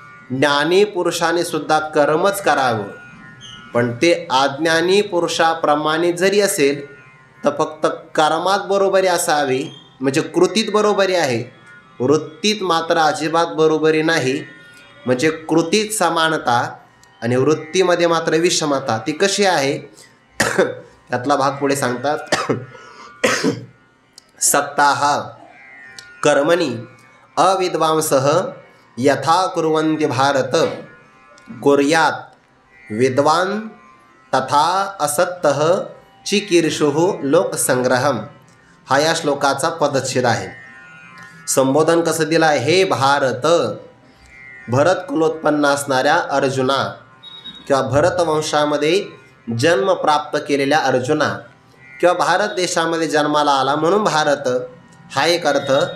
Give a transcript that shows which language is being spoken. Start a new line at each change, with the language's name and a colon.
Marathi: ज्ञानी पुरुषाने सुद्धा कर्मच करावं, पण ते अज्ञानी पुरुषाप्रमाणे जरी असेल तर फक्त कर्मात बरोबरी असावी, म्हणजे कृतीत बरोबरी आहे, वृत्तीत मात्र अजिबात बरोबरी नाही. म्हणजे कृतीत समानता आणि वृत्तीमध्ये मात्र विषमता. ती कशी आहे त्यातला भाग पुढे सांगतात.
Sanskrit: सक्ताः कर्मणि अविद्वांसः यथा कुर्वन्ति भारत कुर्यात् विद्वान तथा असक्तः चिकीर्षुः लोकसंग्रहम.
Marathi: हा या श्लोकाचा पदच्छेद आहे. संबोधन कसं दिलं आहे? हे भारत, भरत कुलोत्पन्न असणाऱ्या अर्जुना किंवा भरतवंशामध्ये जन्म प्राप्त केलेल्या अर्जुना किंवा भारत देशामध्ये जन्माला आला म्हणून भारत हा एक अर्थ.